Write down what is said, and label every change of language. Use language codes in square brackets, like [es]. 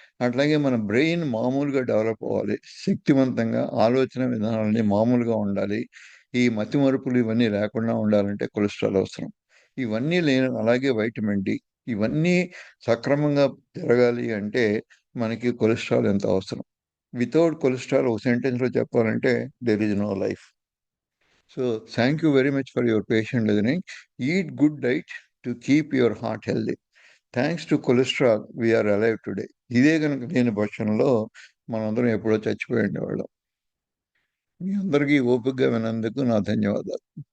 [te] అట్లాగే మన బ్రెయిన్ మామూలుగా డెవలప్ అవ్వాలి. శక్తివంతంగా ఆలోచన విధానాలన్నీ మామూలుగా ఉండాలి. ఈ మతిమరుపులు ఇవన్నీ లేకుండా ఉండాలంటే కొలెస్ట్రాల్ అవసరం. ఇవన్నీ లేని అలాగే వైటమిన్ డి. ఇవన్నీ సక్రమంగా జరగాలి అంటే మనకి కొలెస్ట్రాల్ ఎంత అవసరం. వితౌట్ కొలెస్ట్రాల్ ఒక సెంటెన్స్‌లో చెప్పాలంటే [en] There is no life. So thank you very much for your patient listening. Eat good diet to keep your heart healthy. Thanks to cholesterol we are alive today. [te] ఇదే కనుక లేని పక్షంలో మనందరం ఎప్పుడో చచ్చిపోయి ఉండేవాళ్ళం. మీ అందరికీ ఓపికగా విన్నందుకు నా ధన్యవాదాలు.